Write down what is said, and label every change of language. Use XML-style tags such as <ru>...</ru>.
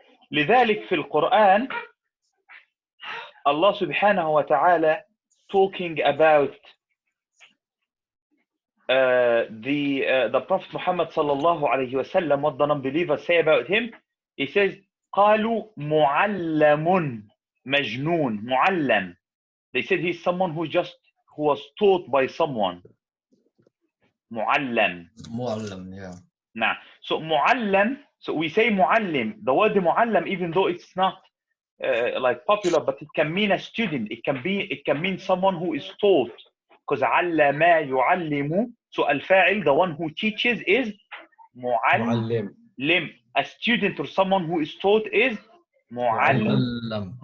<ar>لذلك في القرآن</ar> <en>Allah subhanahu wa ta'ala talking about the Prophet Muhammad sallallahu alayhi wa sallam, what the non-believers say about him. He says</en> <ar>قالوا معلم مجنون. معلم.</ar> <en>They said he's someone who was taught by someone.</en> <ar>معلم.</ar> <en>Yeah. Nah. So معلم. So we say معلم. The word معلم, even though it's not like popular, but it can mean a student. It can mean someone who is taught.</en> <ar>Because علم يعلم.</ar> <en>So الفاعل, the one who teaches, is معلم. A student or someone who is taught is معلم.</en>